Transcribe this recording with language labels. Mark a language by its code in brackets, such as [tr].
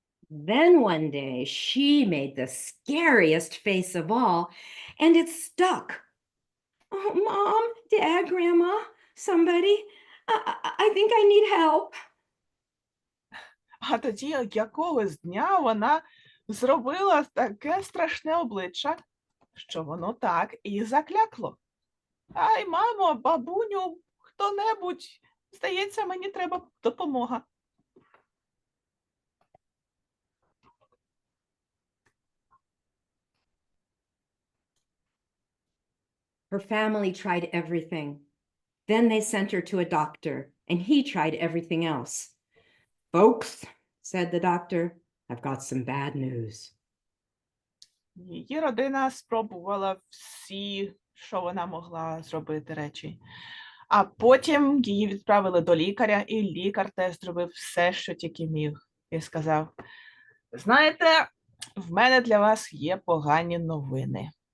[en] Then one day she made the scariest face of all, and it stuck. Oh, Mom, Dad, Grandma, somebody, I think I need help. [uk] А тоді якогось дня вона зробила таке страшне обличчя, що воно так і заклякло. Ай, мамо, бабуню, хто-небудь, здається, мені треба допомога. [en] Her family tried everything. Then they sent her to a doctor, and he tried everything else. Folks, said the doctor, I've got some bad news. [uk] Її родина спробувала всі, що вона могла зробити речі. А потім її відправили до лікаря, і лікар теж зробив все, що тільки міг. І сказав, знаєте, в мене для вас є погані новини.